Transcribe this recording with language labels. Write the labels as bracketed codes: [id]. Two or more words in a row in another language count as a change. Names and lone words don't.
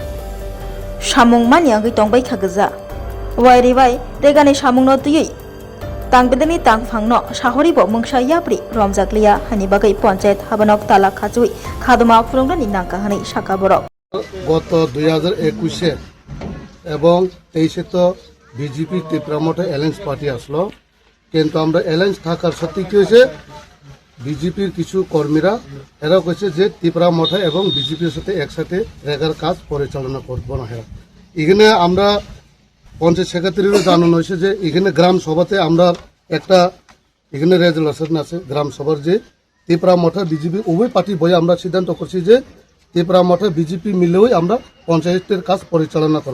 [trp] सामुं मानियांगै तंबाय खागजा वायरिबाय रेगानि सामुंनो तुयै तांबेदनि तांफांनो साहरिबो मुंसा याब्रि रमजाकलिया हानि बागै पंचायत हाबनक ताला खाजुइ खादुमा फुरुंगनि नांका हानि साका बरक [bn] গত 2021 এবং 23 তো বিজেপি ত্রিপুরা মঠে [en] alliance party [bn] আসলো কিন্তু আমরা অ্যালায়েন্স থাকার সত্যি কি হয়েছে বিজেপির কিছু কর্মীরা এরা কইছে যে ত্রিপুরা মঠে এবং বিজেপির সাথে একসাথে রেগার কাজ পরিচালনা করব না এখানে আমরা পঞ্চায়েত সেক্রেটারিরও জানানো হয়েছে যে এখানে গ্রাম সভাতে আমরা একটা এখানে রেজুলেশন আছে গ্রাম সভার যে ত্রিপুরা মঠে বিজেপি উভয় পার্টি বই আমরা সিদ্ধান্ত করছি যে ত্রিপুরা মঠে বিজেপি মিলেই আমরা পঞ্চায়েতের কাজ পরিচালনা করব।